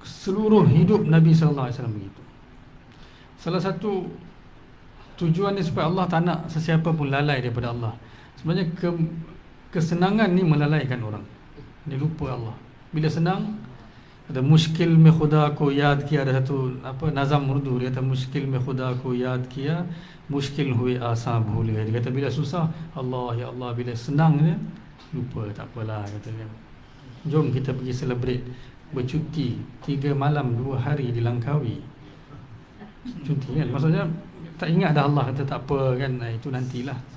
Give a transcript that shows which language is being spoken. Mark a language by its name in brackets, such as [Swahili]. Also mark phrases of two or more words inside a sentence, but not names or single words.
[Malay] seluruh hidup Nabi [Arabic] صلى الله عليه وسلم [Malay] begitu. Salah satu tujuan ni supaya Allah tak nak sesiapa pun lalai daripada Allah. Sebenarnya kesenangan ni melalaikan orang. Dia lupa Allah. Bila senang, ada [Urdu] مشکل میں خدا کو یاد کیا, [Malay] ada satu nazam urdu dia kata [Urdu] مشکل میں خدا کو یاد کیا مشکل ہوئے آسان بھول گئے. [Malay] Dia kata bila susah Allah ya Allah, bila senang dia lupa, tak apalah kata dia. Jom kita pergi celebrate bercuti 3 malam 2 hari di Langkawi. Cuti kan, maksudnya tak ingat dah Allah kata tak apa kan, itu nantilah.